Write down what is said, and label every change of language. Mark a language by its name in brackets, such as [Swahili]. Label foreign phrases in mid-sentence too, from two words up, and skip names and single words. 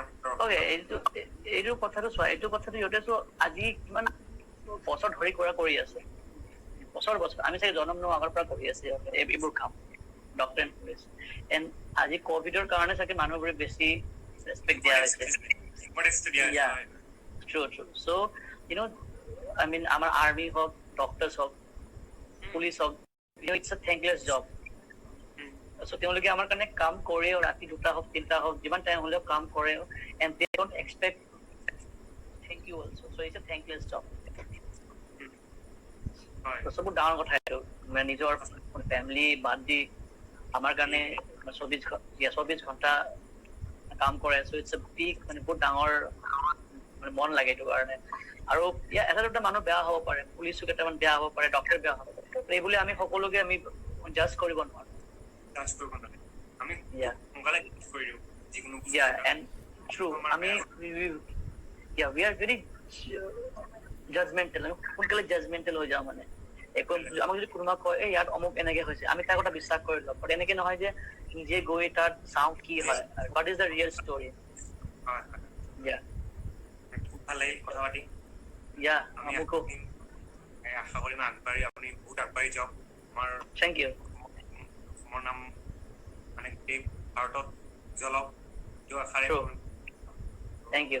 [Assamese] অকে এইটো কথাটো চোৱা এইটো কথাটো সিহঁতে আজি কিমান বছৰ ধৰি কৰি আছে বছৰ আমি চাগে জন্ম নোহোৱাৰ আগৰ পৰা কৰি আছে এইবোৰ কাম [English] doctor and police and [Assamese] আজি কভিডৰ কাৰণে চাগে মানুহবোৰে বেছি ৰেচপেক্ট দিয়া হৈছে [English] Yeah, true. So, I mean, our army hawk, doctors hawk, police hawk, it's a thankless job. So, [Assamese] তেওঁলোকে আমাৰ কাৰণে কাম কৰে ৰাতি 2টা হওক 3টা হওক যিমান টাইম হ'লেও কাম কৰে [English] and they don't expect thank you also. So, it's a thankless job. So, [Assamese] সব ডাঙৰ কথা এইটো মানে নিজৰ ফেমিলি বাদ দি আমাৰ কাৰণে 24 ঘণ্টা কাম কৰে [English] so it's a big [Assamese] মানে বহুত ডাঙৰ মানে মন লাগে এইটো কাৰণে আৰু এটা দুটা মানুহ বেয়া হ'ব পাৰে পুলিচো কেইটামান বেয়া হ'ব পাৰে ডক্টৰ বেয়া হ'ব পাৰে এইবুলি আমি সকলোকে আমি জাজ কৰিব নোৱাৰো আমি সোনকালে কৰি দিওঁ যিকোনো [English] and true [Assamese] আমি [English] we are very judgmental [Assamese] সোনকালে judgmental হৈ যাওঁ মানে আমাক যদি কোনোবা কয় ইয়াত অমুক এনেকে হৈছে আমি তাৰ কথা বিশ্বাস কৰি লওঁ বাট এনেকে নহয় যে নিজে গৈ তাত চাওঁ কি হয় [English] what is the real story [Assamese] খুব ভাল লাগিল কথা পাতি আমুকো আশা কৰিম আপুনি বহুত আগবাঢ়ি যাওক আমাৰ [English] thank you [Assamese] মোৰ নাম মানে এই ভাৰতত জ্বলক এই আশাৰে [English] thank you